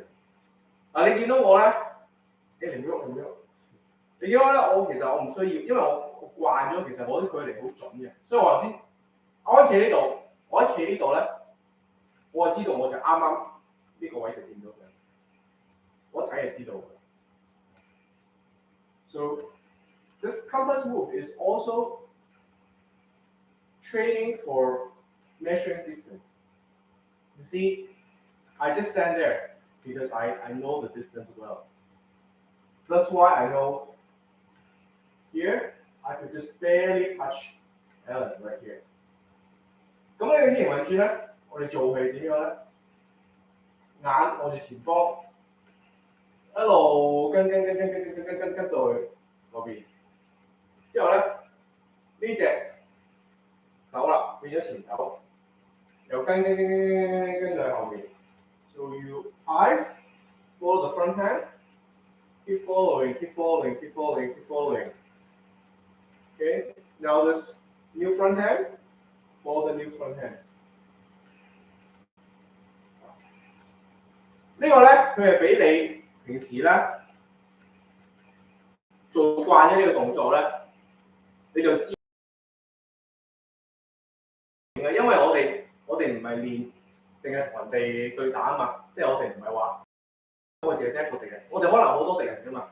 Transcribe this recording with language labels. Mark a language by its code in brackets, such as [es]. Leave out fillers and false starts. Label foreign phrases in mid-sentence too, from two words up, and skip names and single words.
[yue] 嗱，你見到我咧，你唔喐唔喐。你見到咧，我其實我唔需要，因為我慣咗，其實我啲距離好準嘅，所以我頭先我一企呢度，我一企呢度咧，我就知道我就啱啱呢個位就掂到佢，我睇就知道嘅。 [en] So this compass move is also training for measuring distance. You see, I just stand there because I know the distance well. That's why I know here I could just barely touch Ellen right here. [yue] 咁呢個天形運轉咧，我哋做係點樣咧？眼望住前方，一路跟到去嗰邊。之後咧，呢隻手啦變咗前手，又跟到去後面。 [en] So you eyes follow the front hand, keep following, keep following, keep following, keep following. Okay, now this new front hand, follow the new front hand. [yue] 呢個咧，佢係俾你平時咧做慣咗呢個動作咧，你就知。因為我哋唔係練，淨係同人哋對打啊嘛，即係我哋唔係話我淨係得一個敵人，我哋可能好多敵人㗎嘛。